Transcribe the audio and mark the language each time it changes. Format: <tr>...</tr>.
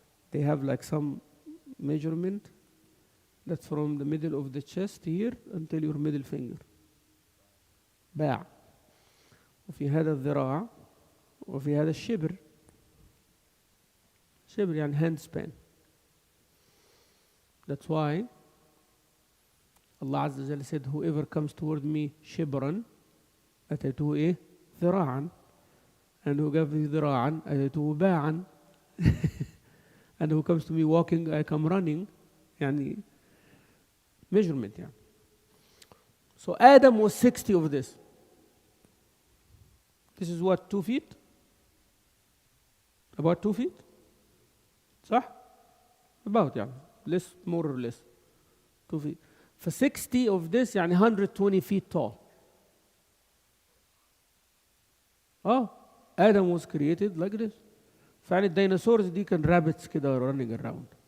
<en>They have like some measurement that's from the middle of the chest here until your middle finger.</en> <ar>باع. وفي هذا الذراع وفي هذا الشبر. شبر يعني</ar> <en>hand span. That's why Allah Azza wa Jalla said, whoever comes toward me shibran</en> <ar>أتيته إيه؟ ذراعا.</ar> <en>And who gives me</en> <ar>ذراعا أتيته باعا.</ar> <en>And who comes to me walking I come running.</en> <ar>يعني measurement يعني.</ar> <en>So Adam was 60 of this. This is what, 2 feet? About 2 feet? صح؟ About يعني less, more or less 2 feet. For 60 of this يعني 120 feet tall. Adam was created like this.</en> <ar>فعلا الديناصورز دي كان rabbits كده</ar> <en>running around.</en>